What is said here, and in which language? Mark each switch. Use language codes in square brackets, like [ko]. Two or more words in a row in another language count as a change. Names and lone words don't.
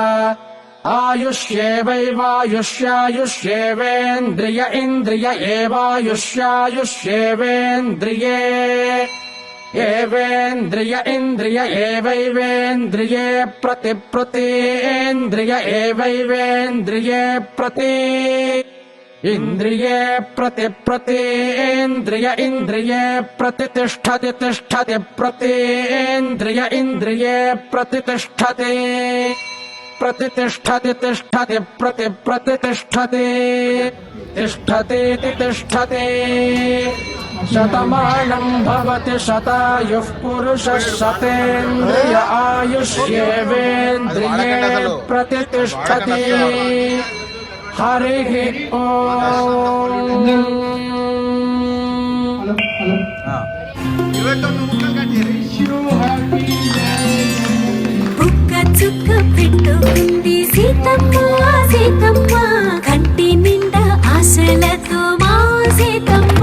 [sa] ఆయుష్యేవైవాయుష్యాయుష్యేవేంద్రియ ఇంద్రియ ఏవాయుష్యాయుష్యేవేంద్రియే ఏవేంద్రియ ఇంద్రియ ఏవైవేంద్రియే ప్రతి ప్రతీంద్రియ ఏవైవేంద్రియే ప్రతి ఇంద్రియే ప్రతి ప్రతీంద్రియ ఇంద్రియే ప్రతితిష్ఠతి తిష్ఠతి ప్రతీంద్రియ ఇంద్రియే ప్రతితిష్ఠతి प्रतिष्ठति तिष्ठति प्रति प्रतिष्ठति तिष्ठति तिष्ठति శతమానం భవతి శతాయుః పురుషः శతేంద్రియ ఆయుష్యేవేంద్రియే ప్రతిష్టతి. హరి ఓం. [te] బుక్క చుక్క పెట్టుకుంది సీతమ్మ సీతమ్మ, కంటి నిండా ఆశలతో మా సీతమ్మ.